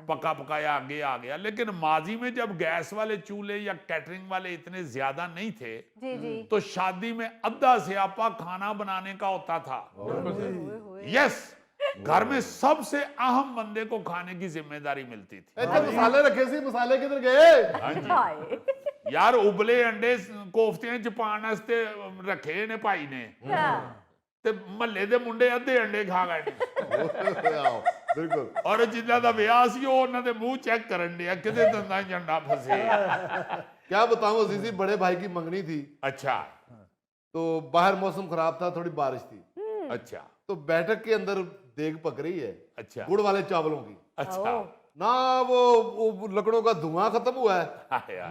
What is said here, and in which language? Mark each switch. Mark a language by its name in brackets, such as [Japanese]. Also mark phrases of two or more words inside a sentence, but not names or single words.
[Hindi] पका पकाया आगे आ गया। लेकिन माजी में जब गैस वाले चूल्हे या कैटरिंग वाले इतने ज्यादा नहीं थे, जी, जी। तो शादी में अद्धा स्यापा खाना बनाने का होता था। ओए होए। यस, घर में सबसे अहम बंदे को खाने की जिम्मेदारी मिलती थी। [Punjabi] ਇੱਥੇ ਮਸਾਲੇ ਰੱਖੇ ਸੀ, ਮਸਾਲੇ ਕਿੱਧਰ ਗਏ? [Hindi] हाँ जी हाय! [Punjabi] ਯਾਰ, ਉਬਲੇ ਅੰਡੇ ਕੋਫ਼ਤੀਆਂ ਚ ਪਾਣੇ ਵਾਸਤੇ ਰੱਖੇ ਨੇ ਭਾਈ ਨੇ, [Hindi] हाँ। [Punjabi] ਤੇ ਮਹੱਲੇ ਦੇ ਮੁੰਡੇ ਅੱਧੇ ਅੰਡੇ ਖਾ ਗਏ ਨੇ। ਆਓ, ਬਿਲਕੁਲ। ਔਰ ਜਿਨ੍ਹਾਂ ਦਾ ਬਿਆਹ ਸੀ ਉਹ ਉਹਨਾਂ ਦੇ ਮੂੰਹ ਚੈੱਕ ਕਰਨ ਡਿਆ ਕਿਤੇ ਦੰਦਾਂ 'ਚ ਅੰਡਾ ਫਸੇ। [Hindi] क्या बताऊं अजीजी, बड़े भाई की मंगनी थी, अच्छा तो बाहर मौसम खराब था, थोड़ी बारिश थी, अच्छा तो बैठक के अंदर देग पक रही है अच्छा गुड़ वाले चावलों की। अच्छा। ओह! ना वो लकड़ों का धुआं खत्म हुआ है, हाँ यार।